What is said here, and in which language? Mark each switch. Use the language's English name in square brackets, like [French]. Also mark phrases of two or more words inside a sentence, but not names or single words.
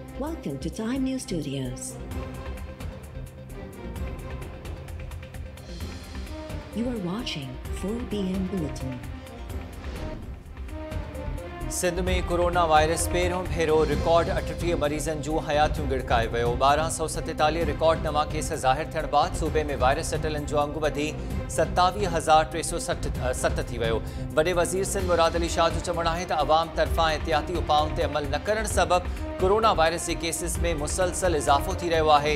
[English] Welcome to Time News Studios. You are watching 4 PM Bulletin. [Sindhi] सिंध में कोरोना वायरस पहिरियों भेरो रिकॉर्ड 38 मरीज़नि जूं हयातियूं गिड़काए वियो। 1247 रिकॉर्ड नवां केस ज़ाहिर थियण बाद सूबे में वायरस सटलनि जो अंगु वधी 27,307 थी वियो। वॾे वज़ीर सिंध मुराद अली शाह जो चवणु आहे त अवाम तरफ़ां एहतियाती उपाउनि ते अमल न करण सबबि कोरोना वायरस जे केसिस में मुसलसल इज़ाफ़ो थी रहियो आहे।